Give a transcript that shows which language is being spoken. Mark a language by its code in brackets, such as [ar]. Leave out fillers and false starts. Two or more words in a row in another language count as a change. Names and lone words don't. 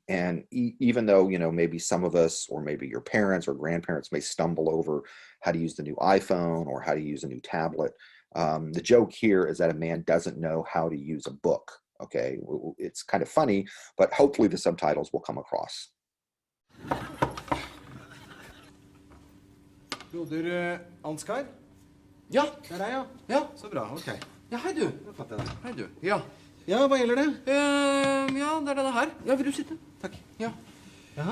[en] And even though, you know, maybe some of us, or maybe your parents or grandparents may stumble over how to use the new iPhone or how to use a new tablet, the joke here is that a man doesn't know how to use a book. Okay, it's kind of funny, but hopefully the subtitles will come across. [no] Broder Ansgar? Ja. Det er deg, ja. Ja. Så bra, ok. Ja, hei du. Da fatter jeg det. Hei du. Ja. Ja, hva gjelder det? Ja, det er denne her. Ja, vil du sitte? Takk. Ja. Jaha?